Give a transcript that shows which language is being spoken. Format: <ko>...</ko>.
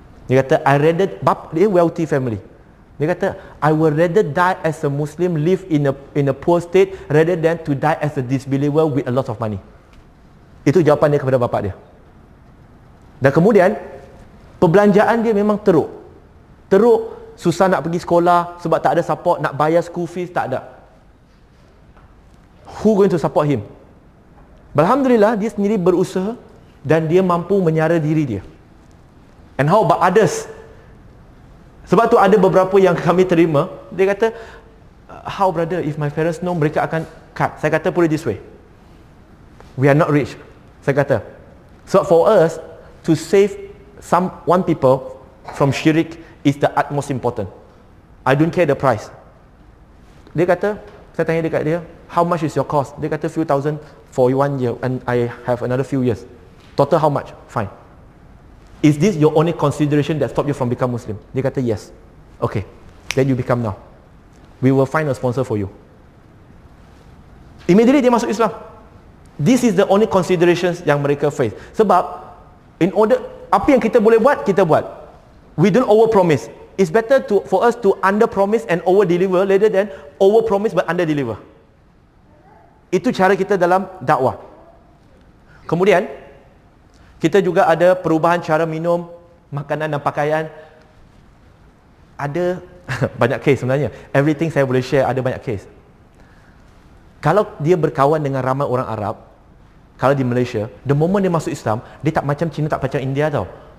<ms>Dia kata, dia</ms> <en>wealthy family. Dia kata, I will rather die as a Muslim, live in a poor state, rather than to die as a disbeliever with a lot of money.</en> <ms>Itu jawapan dia kepada bapa dia. Dan kemudian, perbelanjaan dia memang teruk. Teruk, susah nak pergi sekolah sebab tak ada support, nak bayar school fees, tak ada.</ms> <en>Who going to support him?</en> <ms>Alhamdulillah, dia sendiri berusaha dan dia mampu menyara diri dia.</ms> <en>And how about others?</en> <ms>Sebab tu ada beberapa yang kami terima, dia kata,</ms> <en>how brother, if my parents know,</en> <ms>mereka akan cut. Saya kata,</ms> <en>put it this way, we are not rich.</en> <ms>Saya kata,</ms> <en>so for us to save one people from syirik is the utmost important. I don't care the price.</en> <ms>Dia kata, saya tanya dekat dia,</ms> <en>how much is your cost?</en> <ms>Dia kata</ms> <en>few thousand for 1 year and I have another few years. Total how much? Fine. Is this your only consideration that stop you from become Muslim?</en> <ms>Dia kata</ms> <en>yes. Okay, then you become now. We will find a sponsor for you.</en> <ms>Immediately dia masuk Islam.</ms> <en>This is the only considerations</en> <ms>yang mereka</ms> <en>face.</en> <ms>Sebab</ms> <en>in order,</en> <ms>apa yang kita boleh buat, kita buat.</ms> <en>We don't over promise. It's better for us to under promise and over deliver rather than over promise but under deliver.</en> <ms>Itu cara kita dalam dakwah. Kemudian kita juga ada perubahan cara minum, makanan dan pakaian. Ada banyak case sebenarnya. Everything saya boleh share, ada banyak case. Kalau dia berkawan dengan ramai orang Arab, kalau di Malaysia,</ms> <en>the moment</en> <ms>dia masuk Islam, dia tak macam Cina, tak macam India tau.</ms>